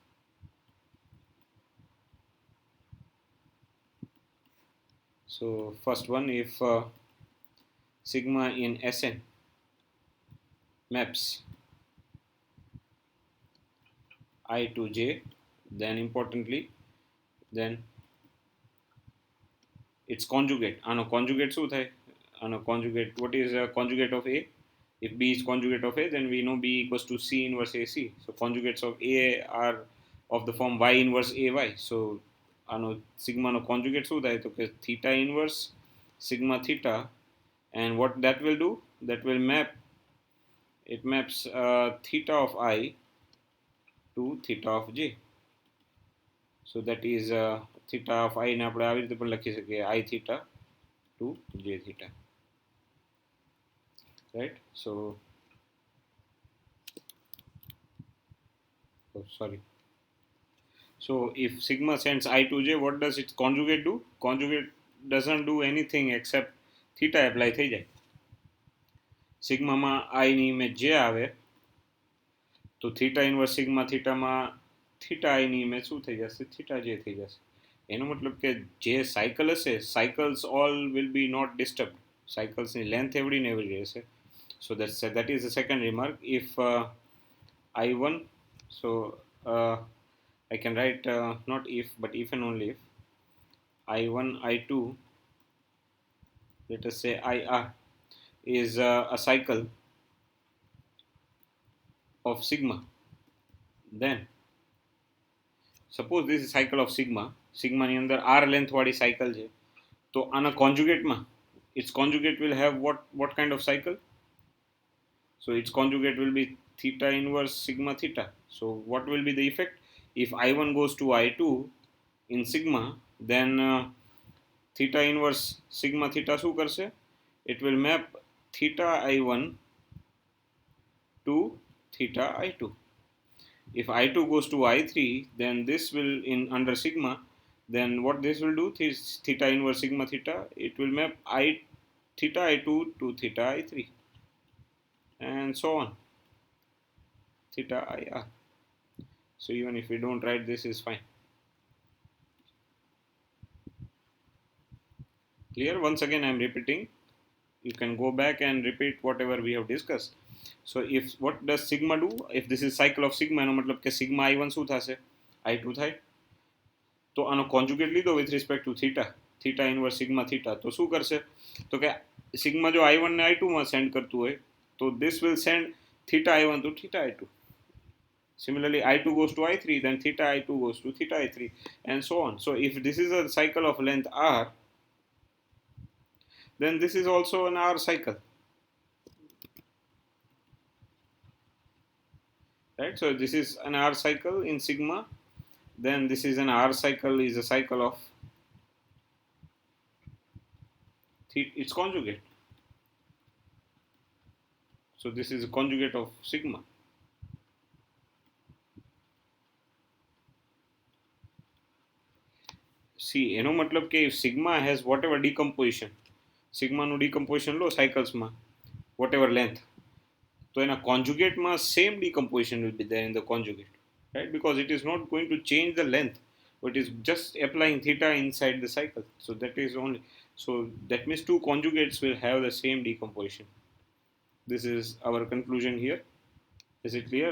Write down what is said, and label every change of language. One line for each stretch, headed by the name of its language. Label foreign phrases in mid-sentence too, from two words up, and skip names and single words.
English: So first one, if sigma in Sn maps I to j, then importantly, then its conjugate.
Gujarati: આનો conjugate શું થાય?
English: આનો conjugate, what is a conjugate of A? If B is conjugate of A, then we know B equals to C inverse AC. So conjugates of A are of the form Y inverse AY.
Gujarati: So આનો sigma નો conjugate શું થાય? તો કે
English: theta inverse sigma theta, and what that will do? That will maps theta of I to theta of J. So that is theta of I
Gujarati: ને આપણે આવી રીતે પણ લખી શકીએ
English: I theta to J theta, right? So sorry. So if sigma sends I to J, what does its conjugate do? Conjugate doesn't do anything except theta apply
Gujarati: થઈ જાય. Sigma માં I ની ઇમેજ J આવે તો
English: theta inverse sigma theta
Gujarati: માં
English: theta I
Gujarati: ની ઇમેજ શું થઈ જશે?
English: theta J
Gujarati: થઈ જશે. એનો મતલબ કે જે સાયકલ હશે,
English: cycles all will be not disturb.
Gujarati: સાયકલ્સની લેન્થ એવડી ને એવડી રહેશે.
English: સો that is the second remark. If I1, so I can write not if but if and only if I1 I2, let us say IR is a cycle of sigma, then suppose this is cycle of sigma
Gujarati: ની અંદર r length વાળી cycle છે, તો આના
English: conjugate its conjugate will have what kind of cycle? So its conjugate will be theta inverse sigma theta. So what will be the effect? If I1 goes to I2 in sigma, then theta inverse sigma theta
Gujarati: શું કરશે?
English: It will map theta I1 to theta I2. If I2 goes to I3, then this will in under sigma, then what this will do is theta inverse sigma theta, it will map theta I2 to theta I3, and so on, theta IR. So even if we don't write this is fine. Clear? Once again I am repeating, you can go back and repeat whatever we have discussed. So if what does sigma do? If this is cycle of sigma,
Gujarati: એનો મતલબ કે sigma I1 શું થશે? I2 થાય. તો આનો
English: conjugate લીધો with respect to theta inverse sigma theta,
Gujarati: તો શું કરશે? તો કે
English: sigma જો I1 ને I2 માં send
Gujarati: કરતું હોય, તો
English: this will send theta I1 to theta I2. Similarly, I2 goes to I3, then theta I2 goes to theta I3, and so on. So if this is a cycle of length r, then this is also an r cycle. Right? So this is an r cycle in sigma, then this is an r cycle, is a cycle of its conjugate. So this is a conjugate of sigma. See,
Gujarati: એનો મતલબ કે
English: if sigma has whatever decomposition, sigma નું decomposition લો cycles માં whatever length,
Gujarati: તો એના
English: conjugate માં same decomposition will be there in the conjugate, right? Because it is not going to change the length, but is just applying theta inside the cycle. So that is only, so that means two conjugates will have the same decomposition. This is our conclusion here. Is it clear?